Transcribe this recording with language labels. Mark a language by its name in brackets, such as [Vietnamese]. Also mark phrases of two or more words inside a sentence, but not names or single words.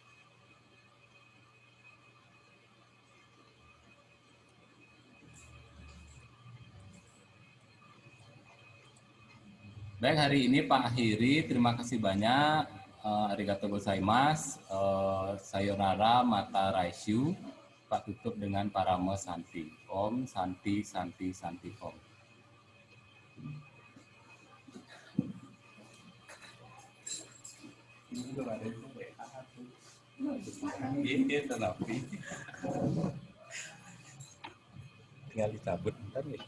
[Indonesian] Baik, hari ini Pak akhiri. Terima kasih banyak. [Japanese] ありがとうございます. さようなら また来週. [Indonesian] Pak tutup dengan paramo santi. [Sanskrit] Om santi santi santi om. [Indonesian] Ini tapi tinggal dicabut ntar ya.